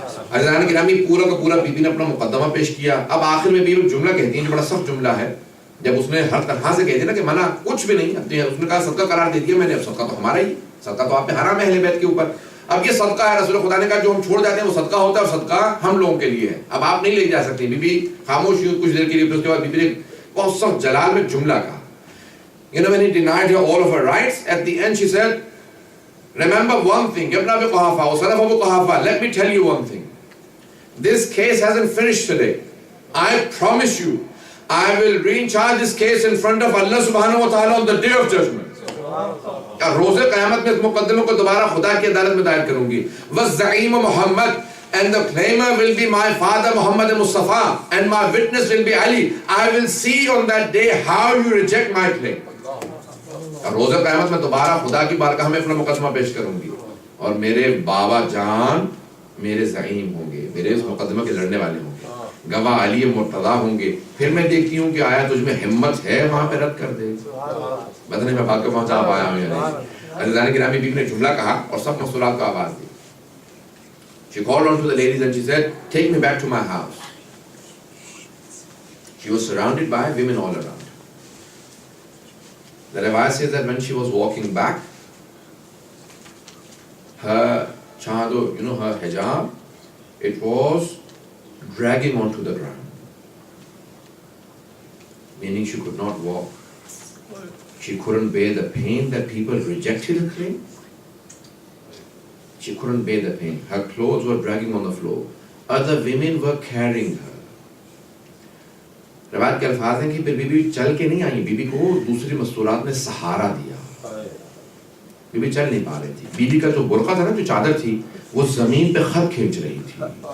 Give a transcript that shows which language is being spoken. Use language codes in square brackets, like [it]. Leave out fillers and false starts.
[ur] عزیزان گرامی پورا کا پورا بی بی نے اپنا مقدمہ پیش کیا. اب آخر میں بی بی جملہ کہتی ہیں جو بڑا سخت جملہ ہے, جب اس نے ہر طرح سے کہہ دیا نا کہ منع کچھ بھی نہیں, اس نے کہا صدقہ قرار دے دیا میں نے, اب صدقہ تو ہمارا ہی, صدقہ تو آپ پہ حرام ہے اہل بیت کے اوپر. اب یہ صدقہ ہے, رسول خدا نے کہا جو ہم چھوڑ جاتے ہیں وہ صدقہ ہوتا ہے, اور صدقہ ہم لوگوں کے لیے ہے, اب آپ نہیں لے جا سکتے. بی بی خاموش ہوئی کچھ دیر کے لیے, پھر اس کے بعد بی بی نے بہت سخت جلال میں جملہ کہا. [en] You know, when he denied her all of her rights, at the end she said, remember one thing, Ibn Abi Quhafa, or son of Abu Quhafa, let me tell you one thing. This case hasn't finished today. I promise you, I will recharge this case in front of Allah subhanahu wa ta'ala on the day of judgment. [ur] روز قیامت میں اس مقدمے کو دوبارہ خدا کی عدالت میں دائر کروں گی. [ar] وَالزَّعِيمُ مُحَمَّدْ, [en] and the claimer will be my father Muhammad Mustafa, and my witness will be Ali. I will see on that day how you reject my claim. [ur] روز قیامت میں دوبارہ خدا کی بارگاہ میں اپنا مقدمہ پیش کروں گی, اور میرے بابا جان میرے زعیم ہوں گے, میرے اس مقدمے کے لڑنے والے ہوں گے, گواہ علی مرتضیٰ ہوں گے. پھر میں دیکھتی ہوں کہ آیا تجھ میں ہمت ہے وہاں پہ رد کر دے. پتہ نہیں میں بات کو پہنچا پایا ہوں یا نہیں. عزیزان گرامی بی بی نے جملہ کہا اور سب مستورات کو آواز دی. [en] She called on to the ladies and she said, take me back to my house. She was surrounded by women all around. The Riwayat says that when she was walking back, her chador, her hijab, it was dragging onto the ground. meaning she could not walk. She couldn't bear the pain that people rejected her claim. She couldn't bear the pain. Her clothes were dragging on the floor. Other women were carrying her. [ur] روایت کے الفاظ ہیں کہ پھر بیوی چل کے نہیں آئی, بیوی کو دوسری مستورات نے سہارا دیا. بیوی چل نہیں پا رہی تھی. بیوی کا جو برقع تھا نا, جو چادر تھی, وہ زمین پہ خط کھینچ رہی تھی.